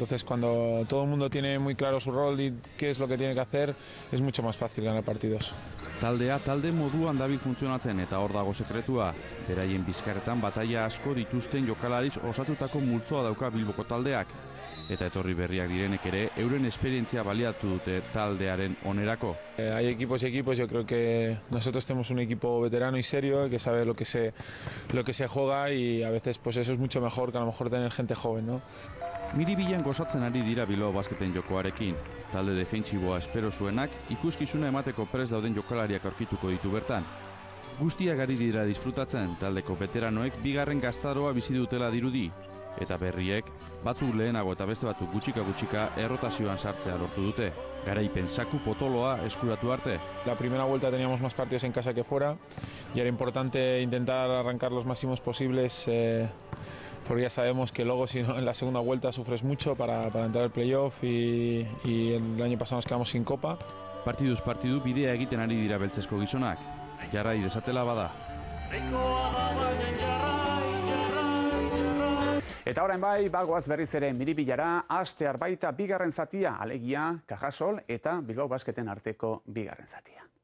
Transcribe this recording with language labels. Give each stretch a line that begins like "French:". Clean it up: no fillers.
Spanish: Entonces cuando todo el mundo tiene muy claro su rol y qué es lo que tiene que hacer, es mucho más fácil ganar partidos.
Basque: Taldea talde moduan dabil funtzionatzen eta hor dago sekretua. Beraien bizkarretan bataila asko dituzten jokalariz osatutako multzoa dauka Bilboko taldeak. Eta etorri berriak direnek ere euren esperientzia baliatu dute taldearen onerako.
Spanish: Hay equipos y equipos, yo creo que nosotros tenemos un equipo veterano y serio que sabe lo que se juega y a veces pues eso es mucho mejor que a lo mejor tener gente joven, ¿no?
Basque: Miribilan gozatzen ari dira Bilbao Basketen jokoarekin. Talde defentsiboa espero zuenak ikuskizuna emateko prest dauden jokalariak aurkituko ditu bertan. Guztiak ari dira disfrutatzen, taldeko veteranoek bigarren gaztaroa bizi dutela dirudi. Eta berriek, batzuk lehenago eta beste batzuk gutxika errotazioan sartzea lortu dute. Garaipen saku potoloa eskuratu arte.
Spanish: La primera vuelta teníamos más partidos en casa que fuera y era importante intentar arrancar los máximos posibles porque ya sabemos que luego si no, en la segunda vuelta sufres mucho para entrar al playoff y el año pasado nos quedamos sin copa.
Basque: Partiduz partidu bidea egiten ari dira beltzezko gizonak. Jarrai desatela bada. Eta orain bai, bagoaz berriz ere Miribilara, hastear baita bigarren zatia, alegia, Cajasol eta Bilbao Basketen arteko bigarren zatia.